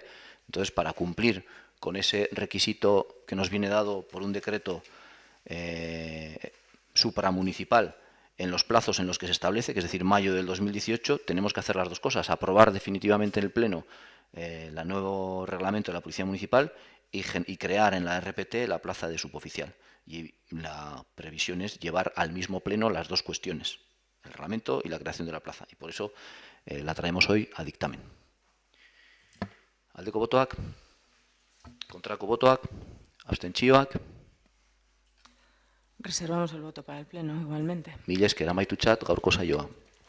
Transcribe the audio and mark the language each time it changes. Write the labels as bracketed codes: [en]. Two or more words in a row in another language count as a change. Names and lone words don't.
[es] Entonces, para cumplir con ese requisito que nos viene dado por un decreto supramunicipal en los plazos en los que se establece, que es decir, mayo del 2018, tenemos que hacer las dos cosas: aprobar definitivamente en el Pleno el nuevo reglamento de la Policía Municipal y crear en la RPT la plaza de suboficial. Y la previsión es llevar al mismo pleno las dos cuestiones, el reglamento y la creación de la plaza. Y por eso la traemos hoy a dictamen. [eu] Aldeko botoak, kontrako botoak, abstentzioak. [es] Reservamos el voto para el Pleno, igualmente. [eu] Mila esker amaitutzat gaurko saioa.